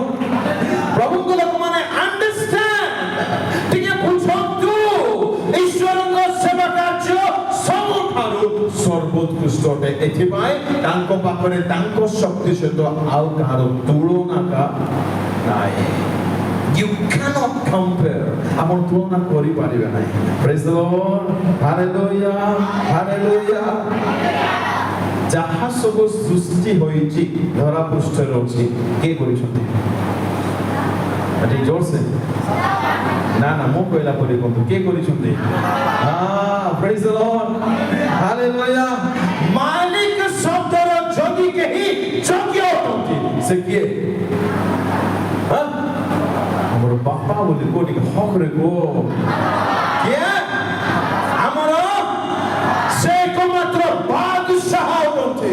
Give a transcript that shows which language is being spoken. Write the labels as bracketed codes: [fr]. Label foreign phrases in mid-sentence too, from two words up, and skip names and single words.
[or] ପ୍ରଭୁଙ୍କ ଲୋକମାନେ ଅଣ୍ଡରଷ୍ଟାଣ୍ଡ, ଟିକେ ବୁଝନ୍ତୁ। ଈଶ୍ୱରଙ୍କ ସେବା କାର୍ଯ୍ୟ ସବୁଠାରୁ ସର୍ବୋତ୍କୃଷ୍ଟ ଅଟେ। ଏଥିପାଇଁ ତାଙ୍କ ପାଖରେ ତାଙ୍କ ଶକ୍ତି ସହିତ ଆଉ କାହାର ତୁଳନା ନାହିଁ। [en] You cannot compare. [or] ଆପଣ ତୁଳନା କରିପାରିବେ ନାହିଁ। [en] Praise the Lord. Hallelujah. Hallelujah. [or] ଯାହା ସବୁ ସୃଷ୍ଟି ହୋଇଛି ଧରା ପୃଷ୍ଠରେ ଅଛି, କିଏ କରିଛନ୍ତି? ଜୋରସେ ନା ମୁଁ କହିଲା ପରେ କୁହନ୍ତୁ, କିଏ କରିଛନ୍ତି? [en] Praise the Lord. Hallelujah. [or] ମାଲିକ ଶବ୍ଦର ଯଦି କେହି ଯୋଗ୍ୟ ଅଟନ୍ତି ସେ କିଏ? ଆମର ବାପା ବୋଲି କୋଉଠିକି ହକରେ କୁହ କିଏ? ଆମର ସେ ଏକମାତ୍ର ବାଦଶାହ ଅଟନ୍ତି।